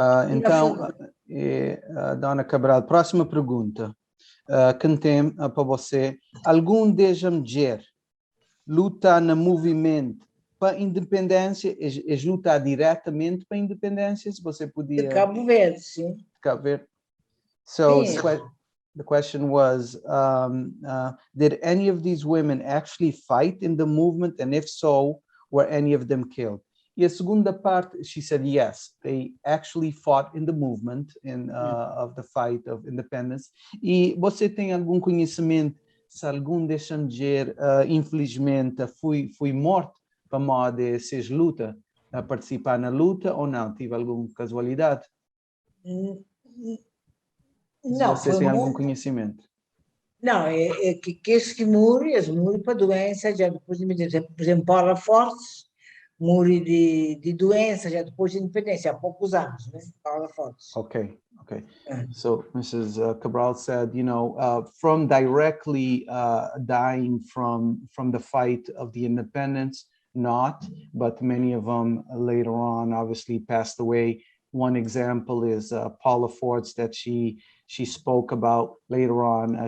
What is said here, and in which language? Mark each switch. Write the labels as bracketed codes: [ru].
[pt] Então, Dona Cabral, próxima pergunta. Que tem para você. Algum desde mulher luta no movimento para a independência, é lutar diretamente para a independência? Se você podia... De Cabo Verde, sim. Cabo Verde. [en] So the question was, did any of these women actually fight in the movement? And if so, were any of them killed? [pt] E a segunda parte, [en] she said, yes, they actually fought in the movement of the fight of independence. [pt] E você tem algum conhecimento se algum dessa mulher, infelizmente, foi morto para modo de ser luta, a participar na luta ou não? Tive alguma casualidade? Não. Você tem algum conhecimento? Não, é que as morrem para doença, já depois de, por exemplo, Paula Fortes, morre de doença já depois de independência, há poucos anos, né? Paula Fortes. [en] Okay. So Mrs. Cabral said, from directly dying from the fight of the independence, not, but many of them later on obviously passed away. One example is Paula Fortes that she spoke about later on.